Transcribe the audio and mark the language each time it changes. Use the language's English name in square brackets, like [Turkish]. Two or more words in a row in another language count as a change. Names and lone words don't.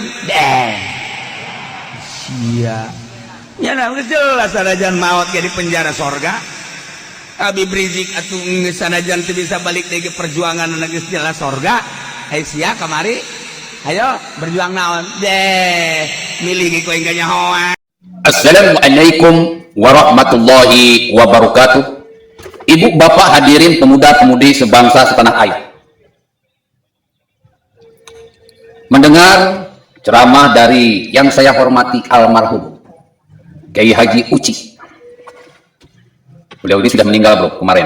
[Sundanese] Deh. Sia. Nya geus jelas sanajan maot ge di penjara sorga. Habib Rizik atuh geus sanajan teu bisa balik deui perjuanganna geus jelas sorga. Ai sia kamari. [Indonesian] Ayo berjuang [Sundanese] naon? Deh. Milih ge koe nyahoa. [Arabic] السلام عليكم ورحمة الله وبركاته. [Indonesian] Ibu bapak hadirin pemuda-pemudi sebangsa setanah air. Mendengar ceramah dari yang saya hormati almarhum Kiai Haji Uci. Beliau ini sudah meninggal bro kemarin.